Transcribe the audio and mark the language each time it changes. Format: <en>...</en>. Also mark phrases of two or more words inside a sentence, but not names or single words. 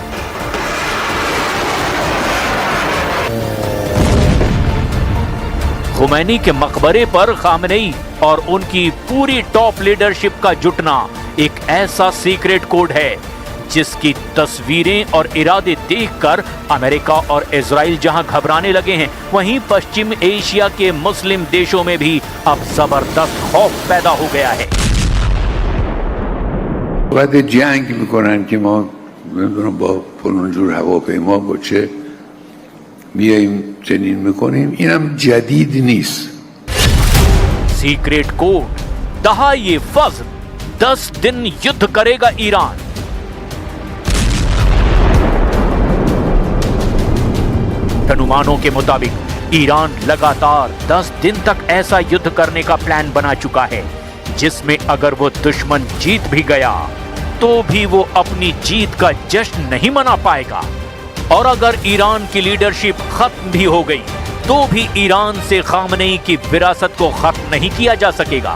<hi>खुमैनी के मकबरे पर खामनेई और उनकी पूरी</hi> <en>top leadership</en> <hi>का जुटना एक ऐसा</hi> <en>secret code</en> <hi>है जिसकी तस्वीरें और इरादे देखकर अमेरिका और इजराइल जहां घबराने लगे हैं, वहीं पश्चिम एशिया के मुस्लिम देशों में भी अब जबरदस्त खौफ पैदा हो गया है।</hi> <fa>وقتی جنگ میکنن که ما نمیدونم با فلان جور هواپیما با چه بیاییم چنین میکنیم، اینم جدید نیست.</fa> <en>secret code</en> <fa>دهه فجر</fa> <hi>10 दिन युद्ध करेगा ईरान। अनुमानों के मुताबिक ईरान लगातार 10 दिन तक ऐसा युद्ध करने का प्लान बना चुका है जिसमें अगर वो दुश्मन जीत भी गया तो भी वो अपनी जीत का जश्न नहीं मना पाएगा, और अगर ईरान की लीडरशिप खत्म भी हो गई तो भी ईरान से खामनेई की विरासत को खत्म नहीं किया जा सकेगा।</hi>